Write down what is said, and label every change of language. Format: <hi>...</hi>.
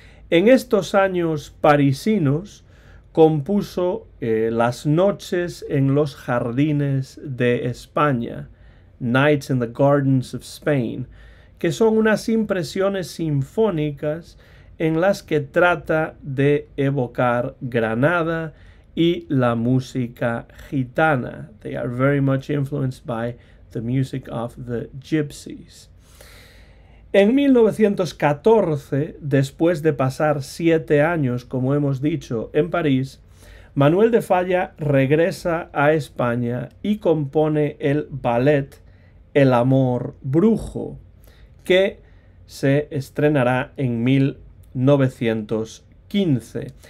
<es>En estos años parisinos compuso Las noches en los jardines de España,</es> <en>Nights in the Gardens of Spain,</en> <es>que son unas impresiones sinfónicas en las que trata de evocar Granada y la música gitana.</es> <en>They are very much influenced by the music of the gypsies.</en> <es>En 1914, después de pasar 7 años, como hemos dicho, en París, Manuel de Falla regresa a España y compone el ballet El amor brujo, que se estrenará en 1915.</es>